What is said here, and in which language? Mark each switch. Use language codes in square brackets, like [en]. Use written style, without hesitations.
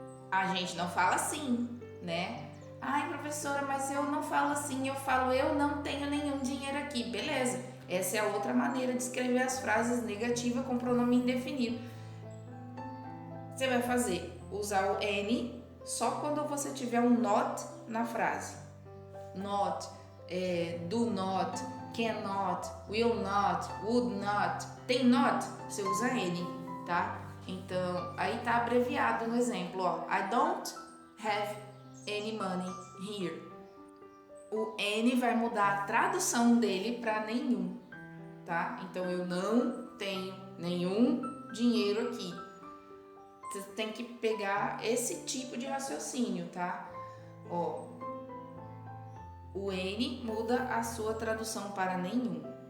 [pt] A gente não fala assim, né? Ai, professora, mas eu não falo assim, eu falo eu não tenho nenhum dinheiro aqui. Beleza, essa é a outra maneira de escrever as frases negativas com pronome indefinido. Você vai usar o N só quando você tiver um not na frase. [en] Not, do not, cannot, will not, would not. [pt] Tem not, você usa N, tá? Então, aí tá abreviado no exemplo, ó. [en] I don't have any money here. [pt] O N vai mudar a tradução dele para nenhum, tá? Então, eu não tenho nenhum dinheiro aqui. Você tem que pegar esse tipo de raciocínio, tá? Ó, o N muda a sua tradução para nenhum.